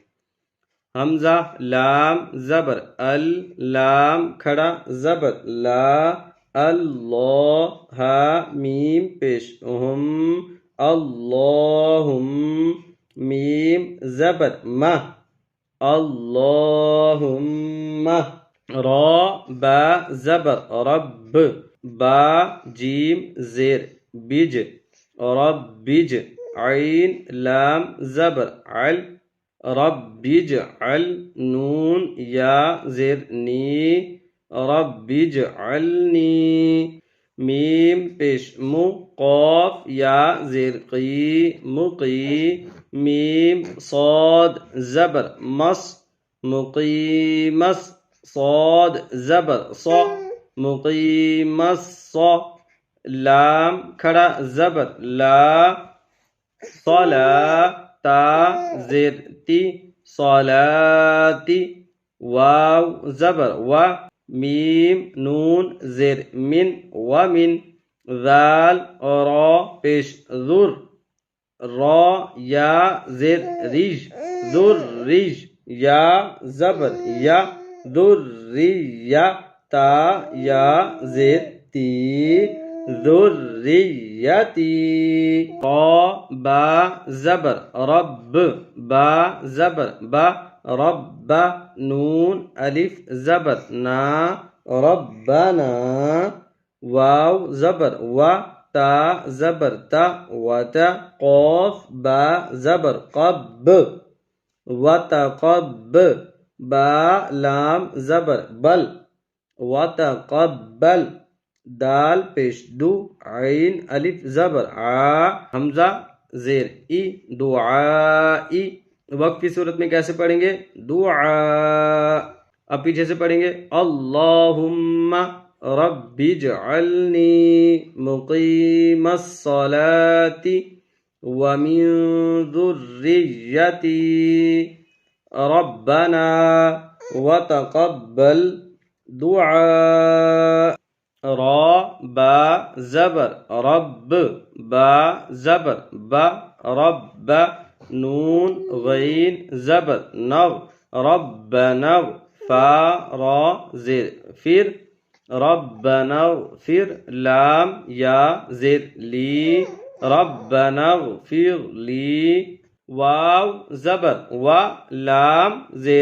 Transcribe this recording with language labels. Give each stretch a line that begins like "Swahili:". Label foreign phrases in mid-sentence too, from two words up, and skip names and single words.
Urdu: حمزہ لام زبر ال، لام کھڑا زبر لا، اللہ ہا میم پیش ہم، اللہم میم زبر مہ، اللہم را با زبر رب، با جیم زیر بج، ربج عین لام زبر عل، ربجعل نون یا زیر نی، ربجعلنی میم پیش مو، قاف یا زیر قی، مقی میم صاد زبر مس، مقیمس صاد زبر صا، مقیم الصا لام کھڑا زبر لا صلا تا زیر تی صلاتی واو زبر و میم نون زیر من ومن ذال را پیش ذر را یا زیر ریج ذر ریج یا زبر یا ذریہ تا یا زیر تی ذریتی قا با زبر رب با زبر با رب نون الف زبر نا ربنا واو زبر و تا زبر تا وتا قاف با زبر قب وتقب با لام زبر بل وتقبل دال پیش دو عین الف زبر آ حمزہ زیر ای دعائی وقت کی صورت میں کیسے پڑھیں گے دعا اب پیچھے سے پڑھیں گے
Arabic: اللہم رب اجعلنی مقیم الصلاة ومن ذریتی ربنا وتقبل دعاء
Urdu: را با زبر رب با زبر با رب نون غین زبر نو رب نو فا را زیر پھر رب نو پھر لام یا زیر لی رب نو پھر لی واو زبر و لام زیر